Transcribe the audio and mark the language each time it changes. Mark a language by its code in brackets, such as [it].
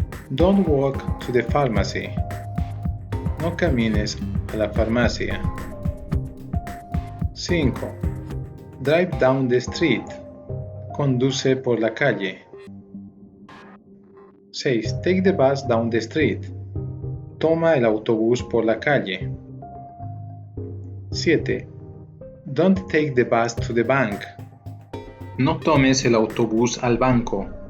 [en] Don't walk to the pharmacy. [es] No camines a la farmacia. 5. [en] Drive down the street. [es] Conduce por la calle. 6. [en] Take the bus down the street. [es] Toma el autobús por la calle. 7. [en] Don't take the bus to the bank. [es] No tomes el autobús al banco.